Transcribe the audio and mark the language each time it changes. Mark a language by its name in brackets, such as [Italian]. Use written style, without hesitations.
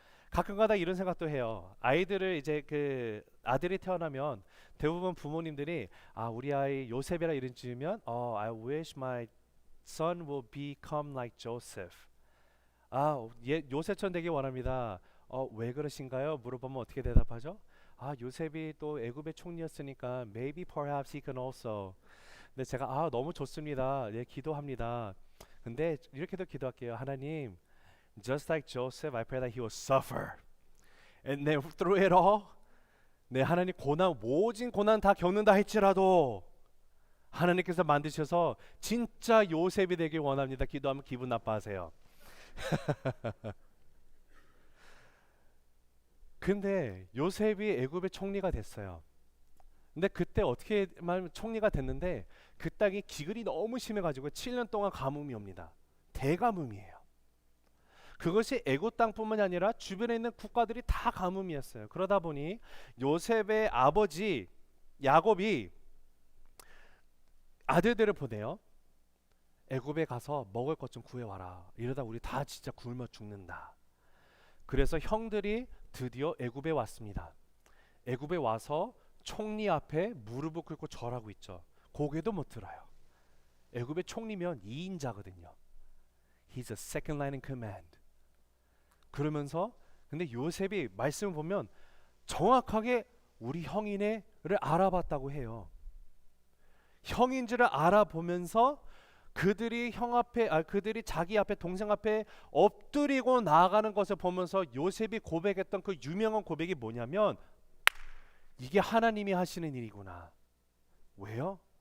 [Korean] 가끔가다 이런 생각도 해요. 아이들을 이제 그 아들이 태어나면 대부분 부모님들이 우리 아이 요셉이라 이름 지으면 [English] I wish my son will become like Joseph. [Korean] 요셉처럼 되기 원합니다. 왜 그러신가요? 물어보면 어떻게 대답하죠? 요셉이 또 애굽의 총리였으니까 [English] maybe perhaps he can also. [Korean] 근데 제가 너무 좋습니다. 예, 기도합니다. 근데 이렇게도 기도할게요. [English] 하나님, just like Joseph, I pray that he will suffer. And then through it all, [Korean] 네, 하나님 모진 고난 다 겪는다 할지라도 하나님께서 만드셔서 진짜 요셉이 되길 원합니다. 기도하면 기분 나빠하세요. 근데 요셉이 애굽의 총리가 됐어요. 근데 그때 어떻게 말하면 총리가 됐는데 그 땅이 기근이 너무 심해가지고 7년 동안 가뭄이 옵니다. 대가뭄이에요. 그것이 애굽 땅뿐만이 아니라 주변에 있는 국가들이 다 가뭄이었어요. 그러다 보니 요셉의 아버지 야곱이 아들들을 보내요. 애굽에 가서 먹을 것 좀 구해와라. 이러다 우리 다 진짜 굶어 죽는다. 그래서 형들이 드디어 애굽에 왔습니다. 애굽에 와서 총리 앞에 무릎을 꿇고 절하고 있죠. 고개도 못 들어요. 애굽의 총리면 2인자거든요. [English] He's a second line in command. [Korean] 그러면서 근데 요셉이 말씀을 보면 정확하게 우리 형이네를 알아봤다고 해요. 형인 줄을 알아보면서 그들이 자기 앞에 동생 앞에 엎드리고 나아가는 것을 보면서 요셉이 고백했던 그 유명한 고백이 뭐냐면 이게 하나님이 하시는 일이구나. 왜요?